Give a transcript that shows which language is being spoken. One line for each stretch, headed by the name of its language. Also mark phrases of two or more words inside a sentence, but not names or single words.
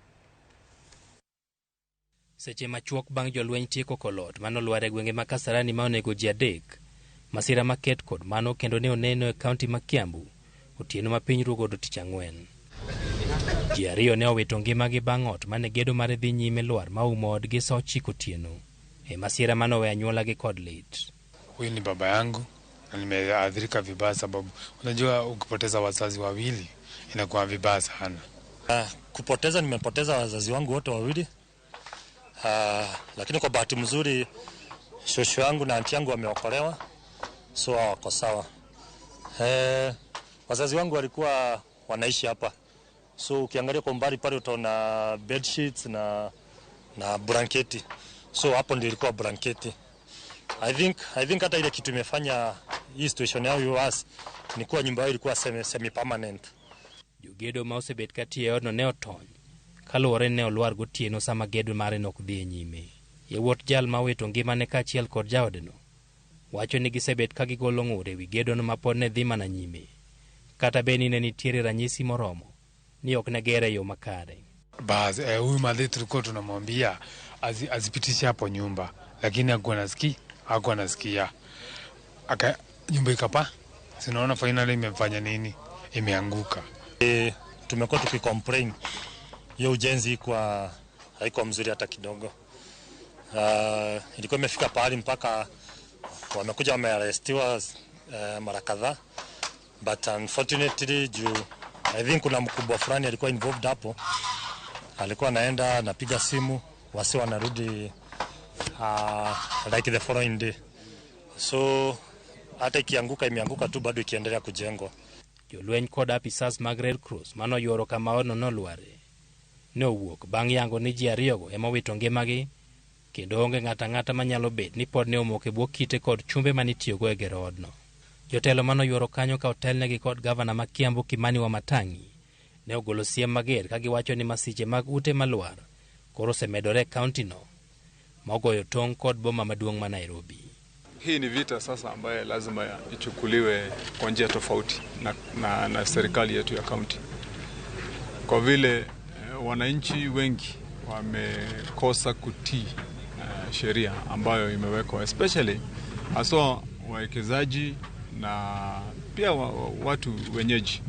Luo (Kenya and Tanzania): Seche machuok bang' jolweny tieko kolot mano olwar e gwenge ma Kasarani ma onego ji adek, masira maket kod mano kendo ne oneno e kaunti ma Kiambu otieno ma piny rugodo tich ang'wen. Ji ariyo ne owito ngimagi bang' ot mane gedo mare dhi nyime lwar ma umo odgi saa 9 otieno e masira mano we anyuolagi kod lit.
Swahili: Huyu ni baba yangu na nimeathirika vibaya sababu unajua ukipoteza wazazi wawili inakuwa vibaya sana. Nimepoteza wazazi wangu wote wawili. Lakini kwa bahati mzuri shosho yangu na anti yangu wameokolewa, so wako sawa. Wazazi wangu walikuwa wanaishi hapa, so ukiangalia kwa mbali pale utaona
English: bed sheets
Swahili: na blanketi, so hapo ndio ilikuwa blanketi.
English: I think
Swahili: hata ile kitu imefanya hii situation yao yuas ni kuwa nyumba yao ilikuwa
English: semi permanent.
Luo (Kenya and Tanzania): Jogedo ma osebet kati e odno ne otony kaluwore ne olwar gotieno sama gedo mare nok dhi nyime. Yewuot jal ma wito ngimane kaachiel kod jaodno wacho ni gisebet ka gigolo ng'ur e wi gedono ma pod ne dhi mana nyime, kata beni ne nitiere ranyisi moromo ni ok ne gere yo makare.
Swahili: Basi huyu madhe tulikuwa tunamwambia azipitishe hapo nyumba, lakini hakuwa nasikia. Nyumba ikapa, sinaona finally imefanya nini, imeanguka. Tumekuwa tukicomplain hiyo ujenzi kwa haiko mzuri hata kidogo. Ilikuwa imefika pahali mpaka wamekuja wamearestiwa mara kadhaa,
English: but unfortunately I think
Swahili: kuna mkubwa fulani alikuwa involved hapo, alikuwa anaenda anapiga simu wasi wanarudi
English: like the following day,
Swahili: so hata ikianguka imeanguka tu bado ikiendelea kujengwa.
Luo (Kenya and Tanzania): Jolweny kod apisas mag Red Cross mano yuoro kama odno nolware ne owuok bang' yango ni ji ariyogo ema wito ngimagi kendo onge ng'ata manyalo bet ni pod ne omok e bwo kite kod chumbe manitiyogo e gero odno. Jotelo mano yuoro kanyo ka otelnegi kod gavana ma Kiambu Kimani Wamatangi ne ogolo siem mager ka giwacho ni masiche mag ute malwar koro osemedore kauntino ma ogoyo tong' kod boma maduong' ma Nairobi.
Swahili: Hii ni vita sasa ambaye lazima ichukuliwe kwa njia tofauti na serikali yetu ya kaunti, kwa vile wananchi wengi wamekosa kutii sheria ambayo imewekwa, especially haswa wawekezaji na pia watu wenyeji.